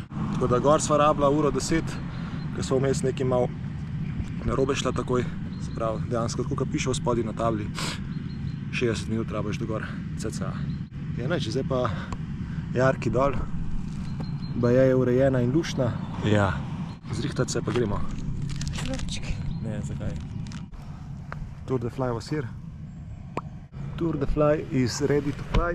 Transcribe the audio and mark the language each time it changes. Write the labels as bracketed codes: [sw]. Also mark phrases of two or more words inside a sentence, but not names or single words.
[sl] Tako da gor sva rabila 1:10, ker sva vmes nekaj malo narobe šla takoj. Se pravi, dejansko, tako kot piše v spodaj na tabli, 60 minut rabiš do gor, cca. Ja, neč, zdaj pa Jarki dol. Baje je urejena in luštna. Ja, zrihtati se pa gremo. Šlopčki. Ne, zakaj? [en] Tour de Fly was here. Tour de Fly is ready to fly.